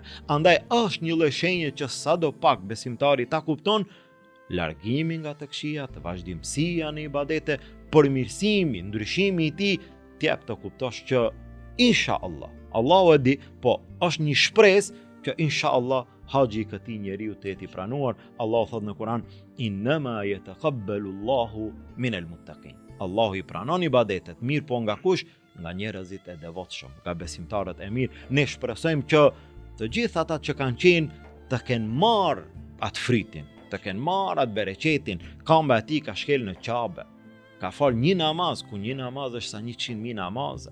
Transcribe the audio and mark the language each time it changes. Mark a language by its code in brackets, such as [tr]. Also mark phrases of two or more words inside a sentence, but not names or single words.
[sq] Andaj është një lloj shenje që sadopak besimtari ta kupton, largimi nga të këqijat, vazhdimësia në ibadete, përmirësimi, ndryshimi i tij, t'jep të kuptosh që inshallah, Allahu e di, po është një shpresë që inshallah haxhi i këtij njeriu të jetë i pranuar. Allahu thot në Kur'an, [ar] إنما يتقبل الله من المتقين. [sq] Allahu i pranon ibadetet, mirë po nga kush? Nga njerëzit e devotshëm, nga besimtarët e mirë. Ne shpresojmë që të gjithë ata që kanë qenë të kenë marrë atë fritin, të kenë marrë atë bereqetin. Këmbë e tij ka shkel në Qabe, ka fal një namaz, ku një namaz është sa 100.000 namaze.